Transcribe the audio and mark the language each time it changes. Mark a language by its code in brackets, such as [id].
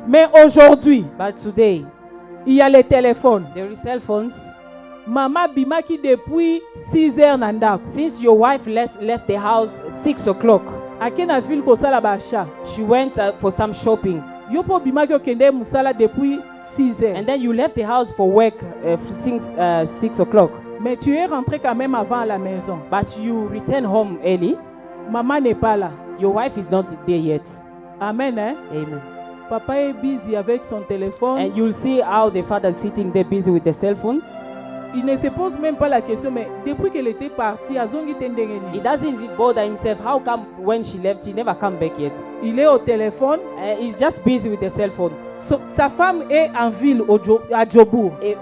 [fr] Mais aujourd'hui, [en] But today, [fr] il y a les téléphones. [en] there are cell phones. [ln] Maman bimaki [fr] depuis 6 heures [ln] nandako. [en] Since your wife left the house 6 o'clock, [ln] Akena ville kosala basha. [en] she went for some shopping. [ln] Yopo bimaki okende musala [fr] depuis 6 heures. [en] And then you left the house for work since 6 o'clock. [fr] Mais tu es rentré quand même avant à la maison. [en] But you return home early. [fr] Maman n'est pas là. [en] Your wife is not there yet. [fr] Amen. Hein? [en] Amen. [fr] Papa est busy avec son téléphone. [en] And you'll see how the father is sitting there busy with the cell phone. [fr] Il ne se pose même pas la question, mais depuis qu'elle était partie, azongi [en] He [ln] tendengeni. [en] doesn't bother himself. How come when she left, she never come back yet? [fr] Il est au téléphone. [en] He's just busy with the cell phone. [fr] Sa femme est en ville à Djobour.